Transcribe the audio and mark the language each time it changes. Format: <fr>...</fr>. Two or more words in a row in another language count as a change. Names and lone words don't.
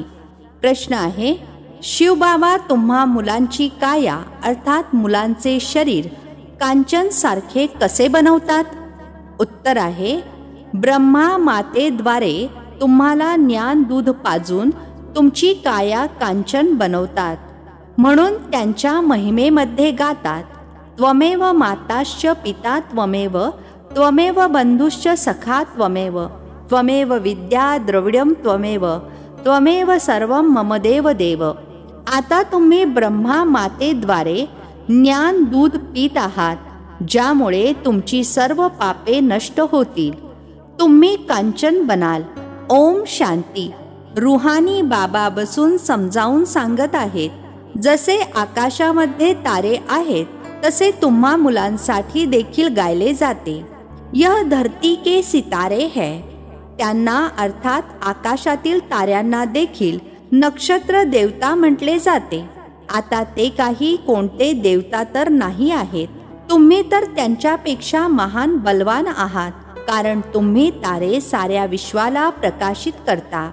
<mr>प्रश्न आहे, शिवबाबा तुम्हा मुलांची काया अर्थात मुलांचे शरीर कांचन सारखे कसे बनवतात? उत्तर आहे, ब्रह्मा मातेद्वारे तुम्हाला ज्ञान दूध पाजून तुमची काया कांचन बनवतात. म्हणून त्यांच्या महिमेमध्ये गातात,</mr> <sa>त्वमेव माताश्च पिता त्वमेव, त्वमेव बंधुश्च सखा त्वमेव, त्वमेव विद्या द्रविडम त्वमेव, त्वमेव सर्वं मम देव देव.</sa> <mr>आता तुम्ही ब्रह्मा मातेद्वारे ज्ञान दूध पीत आहात, ज्यामुळे तुमची सर्व पापे नष्ट होतील. तुम्ही कांचन बनाल.</mr> <sa>ओम शांती.</sa> <mr>रुहानी बाबा बसून समजावून सांगत आहेत, जसे आकाशामध्ये तारे आहेत तसे तुम्हा मुलांसाठी देखील गायले जाते.</mr> <hi>यह धरती के सितारे है.</hi> <mr>त्यांना अर्थात आकाशातील ताऱ्यांना देखील नक्षत्र देवता म्हटले जाते. आता ते काही कोणते देवता तर नाही आहेत. तुम्ही तर त्यांच्यापेक्षा महान बलवान आहात, कारण तुम्ही तारे साऱ्या विश्वाला प्रकाशित करता.</mr>